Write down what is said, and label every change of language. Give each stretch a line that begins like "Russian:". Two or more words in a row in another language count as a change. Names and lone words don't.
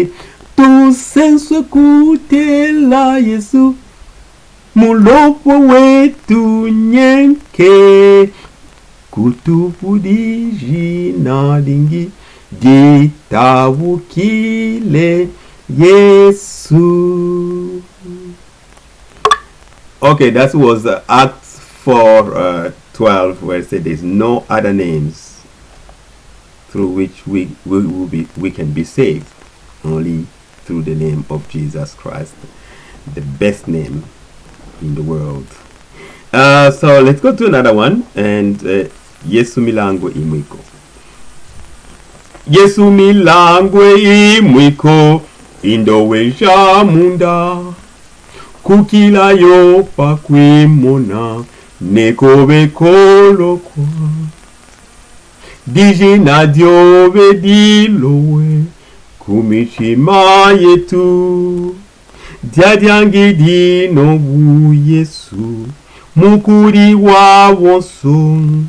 Luba-Katanga: Tu sensu kutela Yesu mulopwe wetu nyenke kutupu dijina dingi ditawukile Yesu.
English: Okay, that was Acts 4:12, where it said there's no other names through which we can be saved, only through the name of Jesus Christ, the best name in the world. So let's go to another one, and
Luba-Katanga: Yesu milangwe mwiko. Yesu milangwe mwiko ndoe jamunda kukila yo pakwimona nekobe kolokwa dijina diobe dilowe kumishima yetu dyadyangi dino Bu-Yesu mukuri wa wonso